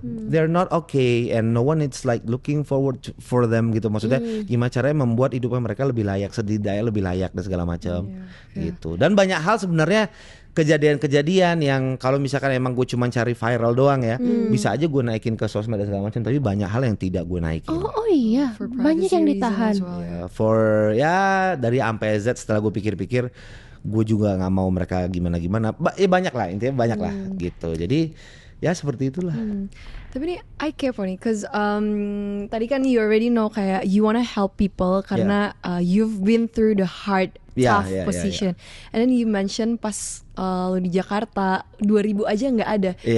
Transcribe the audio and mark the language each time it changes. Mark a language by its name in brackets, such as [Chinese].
[English] They're not okay and no one is like looking forward for them [Indonesian] gitu. Maksudnya gimana caranya membuat hidupnya mereka lebih layak, setidaknya lebih layak dan segala macam gitu. Dan banyak hal sebenarnya kejadian-kejadian yang kalau misalkan emang gue cuma cari viral doang ya, bisa aja gue naikin ke sosmed dan segala macam, tapi banyak hal yang tidak gue naikin. Oh iya, banyak yang ditahan. For ya dari A sampai Z setelah gue pikir-pikir, gue juga nggak mau mereka gimana-gimana. Banyak lah intinya banyak lah gitu. Jadi ya seperti itulah. Tapi nih [English] I care for [Indonesian] nih, [English] cause [Indonesian] tadi kan [English] you already know [Indonesian] kayak [English] you wanna help people [Indonesian] karena [English] you've been through the hard tough position. And then you mention [Indonesian] pas lo di Jakarta 2000 aja nggak ada.